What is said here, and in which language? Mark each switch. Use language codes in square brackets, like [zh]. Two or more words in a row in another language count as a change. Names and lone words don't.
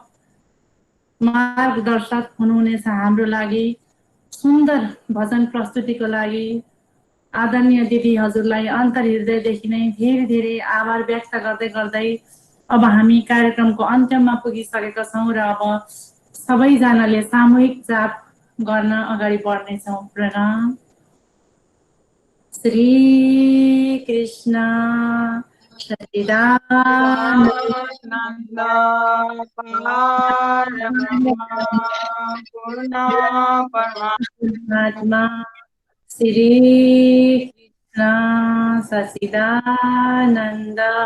[ne] मार्गदर्शक हुनुहुनेछ हाम्रो लागि सुन्दर भजन प्रस्तुतिको लागि आदरणीय दिदी हजुरलाई अन्तर्हृदयदेखि नै धेरै धेरै आभार व्यक्त गर्दै गर्दै अब हामी कार्यक्रमको अन्त्यमा पुगिसकेका छौँ र अब सबैजनाले सामूहिक जाप गर्न अगाडि बढ्नेछौँ प्रणाम श्री कृष्ण सच्चिदानंद परमात्मा श्री कृष्ण सच्चिदानंद